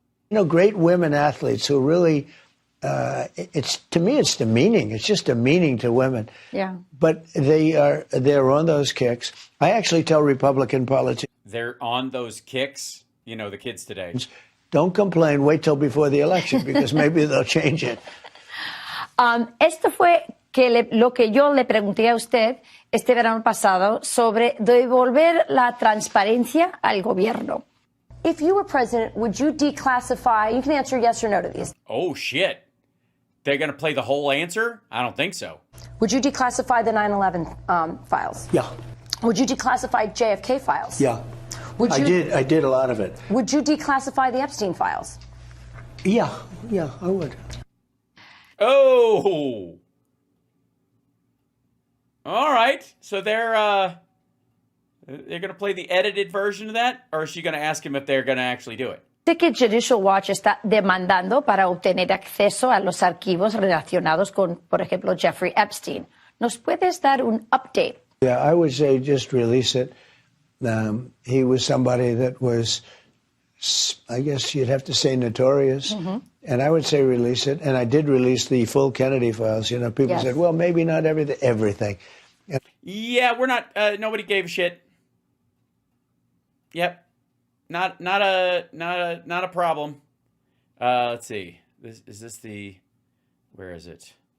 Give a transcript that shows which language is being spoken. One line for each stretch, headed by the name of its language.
English: You know, great women athletes who really, to me, it's demeaning. It's just demeaning to women. Yeah. But they're on those kicks. I actually tell Republican politicians, They're on those kicks. You know, the kids today. don't complain, wait till before the election, because maybe they'll change it.
Spanish: Esto fue lo que yo le pregunté a usted este verano pasado sobre devolver la transparencia al gobierno.
English: If you were president, would you declassify? You can answer yes or no to these. Oh, shit. They're going to play the whole answer? I don't think so. Would you declassify the 9/11 files? Yeah, Would you declassify JFK files? yeah. Would you, I did a lot of it. Would you declassify the Epstein files? Yeah, I would. Oh. All right. So they're going to play the edited version of that? Or is she going to ask him if they're going to actually do it?
Spanish: Sé que Judicial Watch está demandando para obtener acceso a los archivos relacionados con, por ejemplo, Jeffrey Epstein. ¿Nos puedes dar un update?
English: Yeah, I would say just release it. He was somebody that was, I guess you'd have to say, notorious. And I would say release it. And I did release the full Kennedy files. You know, people said, well, maybe not everything. Yeah, we're not. Nobody gave a shit. Yep, not a problem. Let's see. Is this the? Where is it?